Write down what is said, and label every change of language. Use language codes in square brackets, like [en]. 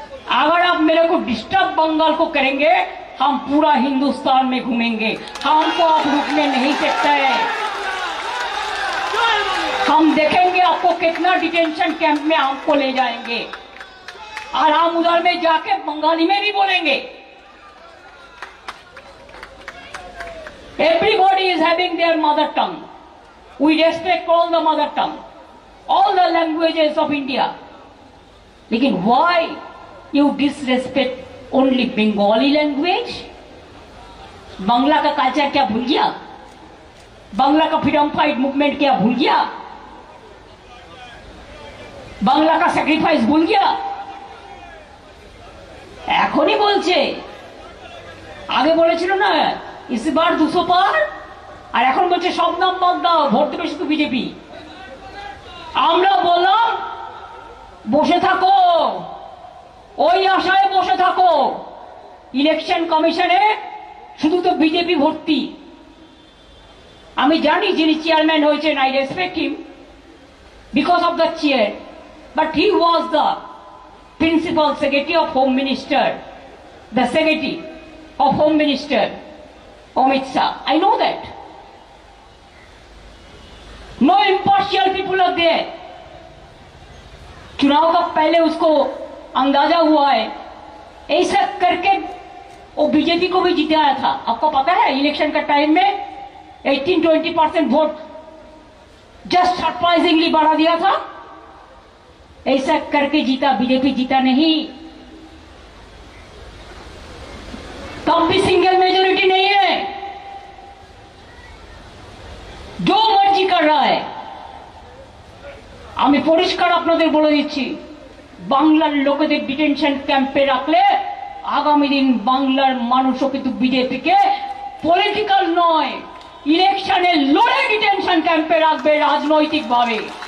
[hi] अगर आप मेरे को डिस्टर्ब बंगाल को करेंगे, हम पूरा हिंदुस्तान में घूमेंगे, हमको आप रुकने नहीं सकते। हम देखेंगे आपको कितना डिटेंशन कैंप में हमको ले जाएंगे, और हम उधर में जाके बंगाली में भी बोलेंगे। [en] Everybody is having their mother tongue. We respect all the mother tongue, all the languages of India. [hi] लेकिन [en] why you disrespect only Bengali language? [hi] Bangla का कल्चर क्या भूल गया? बांग्ला का फ्रीडम फाइट मूवमेंट क्या भूल गया? बांग्ला का सैक्रिफाइस भूल गया? [bn] এখনই বলছে, আগে বলেছিল না ইসবার 200 পার, আর এখন বলছে সব নাম বাদ দাও, ভোট দেবে শুধু বিজেপি। আমরা বললাম বসে থাকো, ওই আশায় বসে থাকো, ইলেকশন কমিশনে শুধু তো বিজেপি ভর্তি। আমি জানি যিনি চেয়ারম্যান হয়েছেন, [en] I respect him because of the chair, but he was the principal secretary of home minister, the secretary of home minister Amit Shah. I know that. No impartial people are there. [hi] चुनाव का पहले उसको अंदाजा हुआ है, ऐसा करके वो बीजेपी को भी जिताया था। आपको पता है इलेक्शन का टाइम में 18-20% वोट जस्ट सरप्राइजिंगली बढ़ा दिया था। ऐसा करके जीता, बीजेपी जीता नहीं। तब भी सिंगल मेजोरिटी नहीं है, जो मर्जी कर रहा है। [bn] আমি পরিষ্কার আপনাদের বলে দিচ্ছি, বাংলার লোকেদের ডিটেনশন ক্যাম্পে রাখলে আগামী দিন বাংলার মানুষও কিন্তু বিজেপিকে পলিটিক্যাল নয়, ইলেকশনে লড়ে ডিটেনশন ক্যাম্পে রাখবে রাজনৈতিকভাবে।